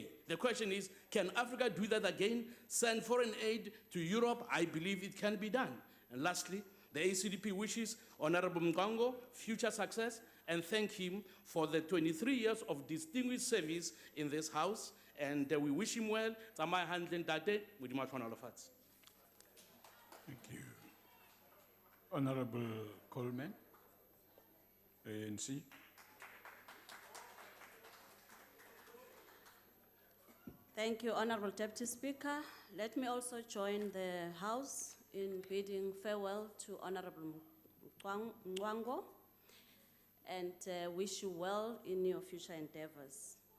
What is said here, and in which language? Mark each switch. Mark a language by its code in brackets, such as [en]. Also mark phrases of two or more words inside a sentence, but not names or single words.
[en] The question is, can Africa do that again? Send foreign aid to Europe? I believe it can be done. And lastly, the ACDP wishes Honorable Mngango future success and thank him for the 23 years of distinguished service in this House, and we wish him well. [st] Tsamaya hantle ntate, Modimo a tlhonolofatse. [en] Thank you. Honorable Coleman, ANC. Thank you, Honorable Deputy Speaker. Let me also join the House in bidding farewell to Honorable Mncwabe and wish you well in your future endeavors.